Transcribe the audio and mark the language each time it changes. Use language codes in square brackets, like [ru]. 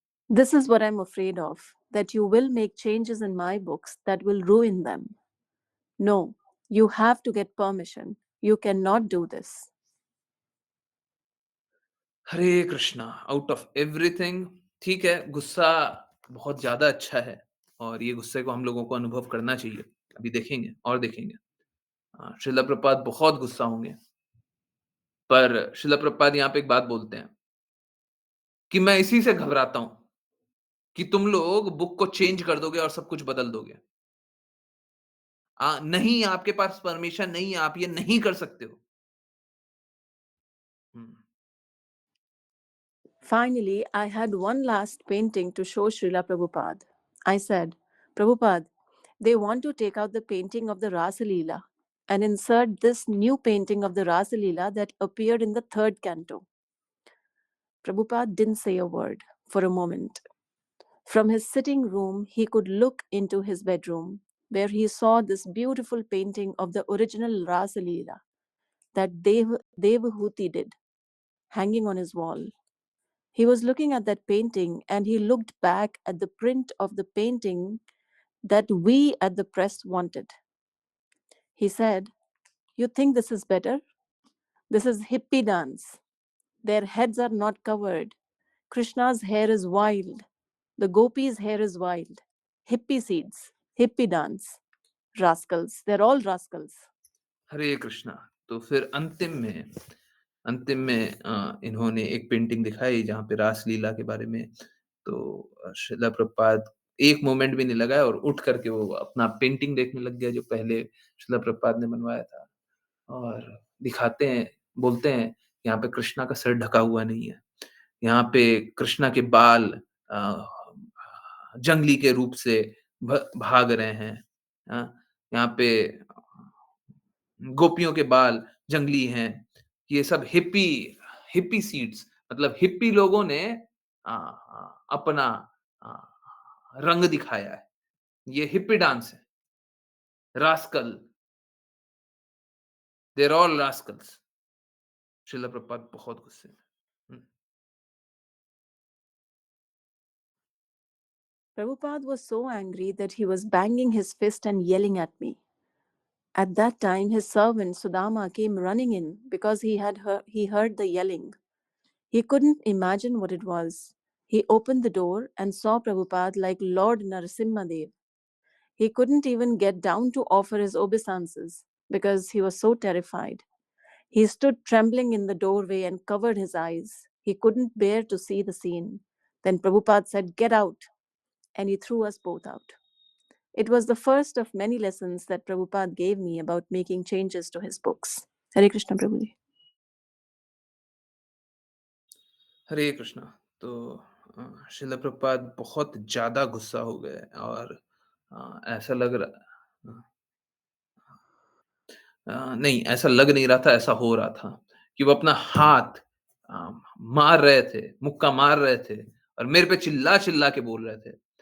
[en] This is what I'm afraid of, that you will make changes in my books that will ruin them. No, you have to get permission. You cannot do this. [hi] Hare Krishna [en] out of everything [hi] ठीक है गुस्सा बहुत ज्यादा अच्छा है और ये गुस्से को हम लोगों को अनुभव करना चाहिए अभी देखेंगे और देखेंगे श्रीला प्रपात बहुत गुस्सा होंगे पर श्रीला प्रपात यहाँ पे एक बात बोलते हैं कि मैं इसी से घबराता हूं कि तुम लोग बुक को चेंज कर दोगे और सब कुछ बदल दोगे नहीं आपके पास परमिशन नहीं है आप ये नहीं कर सकते हो हम्म, [en] Finally, I had one last painting to show Srila Prabhupada. I said, "Prabhupada, they want to take out the painting of the Rasa Leela and insert this new painting of the Rasa Leela that appeared in the third canto." Prabhupada didn't say a word for a moment. From his sitting room, he could look into his bedroom, where he saw this beautiful painting of the original Rasa Leela that Devahuti did, hanging on his wall. He was looking at that painting and he looked back at the print of the painting that we at the press wanted. He said, "You think this is better? This is hippie dance. Their heads are not covered. Krishna's hair is wild. The gopis' hair is wild. Hippie seeds, hippie dance. Rascals. They're all rascals." [hi] हरे कृष्णा तो फिर अंतिम में इन्होंने एक painting दिखाई जहाँ पे रासलीला के बारे में तो श्रीला प्रभुपाद एक मोमेंट भी नहीं लगाया और उठ करके वो अपना पेंटिंग देखने लग गया जो पहले श्रीला प्रभुपाद ने बनवाया था और दिखाते हैं बोलते हैं यहाँ पे कृष्णा का सर ढका हुआ नहीं है यहाँ पे कृष्णा के बाल अ, जंगली के रूप से भाग रहे हैं यहाँ पे गोपियों के बाल जंगली हैं ये सब हिप्पी सीड्स मतलब हिप्पी लोगों ने अपना अ, रंग दिखाया है ये हिप्पी डांस है [en] rascal there all rascals [hi] शिला प्रपात बहुत गुस्से में हम्म, [en] Prabhupada was so angry that he was banging his fist and yelling at me. At that time, his servant Sudama came running in because he heard the yelling. He couldn't imagine what it was. He opened the door and saw Prabhupada like Lord Narasimhadev. He couldn't even get down to offer his obeisances because he was so terrified. He stood trembling in the doorway and covered his eyes. He couldn't bear to see the scene. Then Prabhupada said, "Get out," and he threw us both out. It was the first of many lessons that Prabhupada gave me about making changes to his books. Hare Krishna, Prabhuji. [hi] हरे कृष्णा तो शिला प्रपात बहुत ज्यादा गुस्सा हो गए और ऐसा लग रहा नहीं, ऐसा लग नहीं रहा था, ऐसा हो रहा था कि वो अपना हाथ मार रहे थे, मुक्का मार रहे थे और मेरे पे चिल्ला-चिल्ला के बोल रहे थे।